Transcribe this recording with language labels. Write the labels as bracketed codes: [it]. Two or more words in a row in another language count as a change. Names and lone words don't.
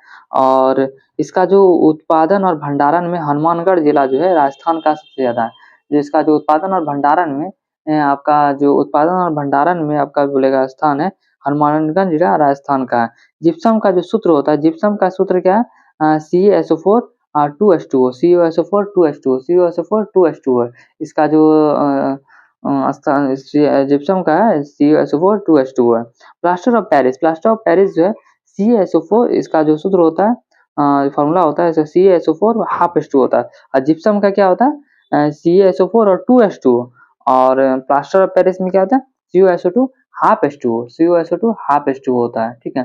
[hi] और इसका जो उत्पादन और भंडारण में हनुमानगढ़ जिला जो है राजस्थान का सबसे ज़्यादा है। जिसका जो उत्पादन और भंडारण में आपका जो उत्पादन और भंडारण में आपका बोलेगा स्थान है हनुमानगंज जिला राजस्थान का है। जिप्सम का जो सूत्र होता है, जिप्सम का सूत्र क्या है? CaSO4 2H2O, CaSO4 2H2O, CaSO4 2H2O है। इसका जो स्थान जिप्सम का है CaSO4 2H2O है। [en] plaster of Paris [hi] जो है CaSO4, इसका जो सूत्र होता है फॉर्मूला होता है CaSO4 हाफ H2 होता है। और जिप्सम का क्या होता है? CaSO4 और 2H2O। और [en] plaster of Paris [hi] में क्या होता है? CuSO2 हाफ H2O, CuSO2 हाफ H2O होता है। ठीक है।